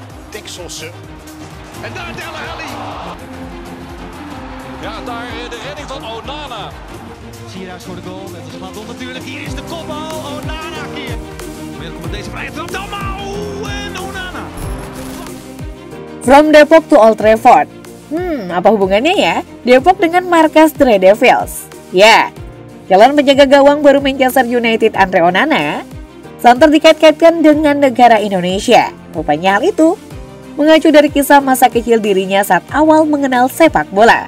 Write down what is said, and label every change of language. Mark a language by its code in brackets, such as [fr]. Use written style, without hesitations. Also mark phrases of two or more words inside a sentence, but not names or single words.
[nl] Dikselsen. En daar Dele Alli. Ja, daar de redding van Onana. Sierhuis voor de goal, net als Gladon natuurlijk. Hier is de kopbal, Onana keer. Welkom met deze vrije trap, Dalmau en Onana. [en] From Depok to Old Trafford. [id] Apa hubungannya ya Depok dengan markas The Red Devils? Ya, calon penjaga gawang baru Manchester United Andre Onana santer dikait-kaitkan dengan negara Indonesia. Rupanya hal itu mengacu dari kisah masa kecil dirinya saat awal mengenal sepak bola.